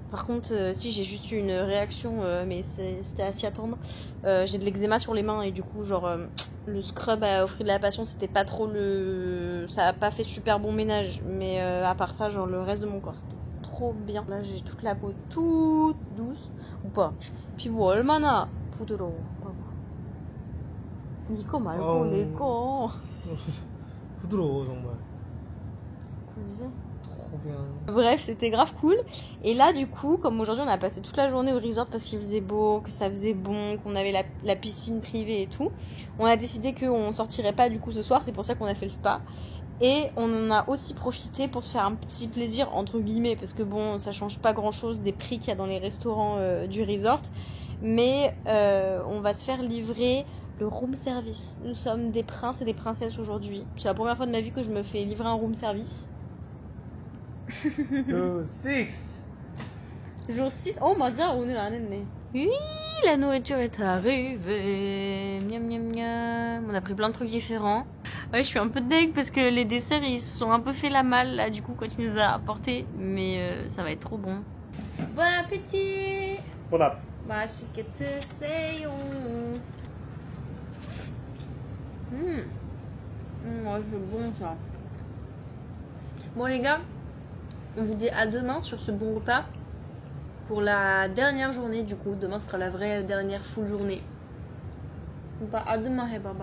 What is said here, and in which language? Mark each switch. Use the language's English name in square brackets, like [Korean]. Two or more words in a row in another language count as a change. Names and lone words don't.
[French] Par contre, si j'ai juste eu une réaction, mais c'était à s'y attendre. J'ai de l'eczéma sur les mains et du coup, genre, le scrub au fruit de la passion, c'était pas trop le. Ça a pas fait super bon ménage. Mais à part ça, genre, le reste de mon corps, c'était trop bien. Là, j'ai toute la peau toute douce. [Korean] 오빠, 피부 얼마나 부드러워. 봐봐. 이거 말고 내 거. 부드러워 정말. 그지? [French] trop bien. Bref, c'était grave cool. Et là, du coup, comme aujourd'hui, on a passé toute la journée au resort parce qu'il faisait beau, que ça faisait bon, qu'on avait la piscine privée et tout. On a décidé qu'on sortirait pas du coup ce soir. C'est pour ça qu'on a fait le spa. Et on en a aussi profité pour se faire un petit plaisir, entre guillemets, parce que bon, ça change pas grand chose des prix qu'il y a dans les restaurants du resort. Mais on va se faire livrer le [English] room service. [French] Nous sommes des princes et des princesses aujourd'hui. C'est la première fois de ma vie que je me fais livrer un [English] room service. [French] Jour 6. Jour 6. [Korean] Oh, 맞아. 오늘 안 했네. [French] Oui, la nourriture est arrivée. Miam, miam, miam. On a pris plein de trucs différents. Ouais, je suis un peu deg parce que les desserts, ils se sont un peu fait la malle, là, du coup, quand il nous a apporté. Mais ça va être trop bon. Bon appétit! Bon app. [Korean] 맛있게 드세요. [French] Ouais, c'est bon, ça. Bon, les gars, on vous dit à demain sur ce bon repas. Pour la dernière journée, du coup. Demain sera la vraie dernière full journée. Bah, à demain, hey, baba.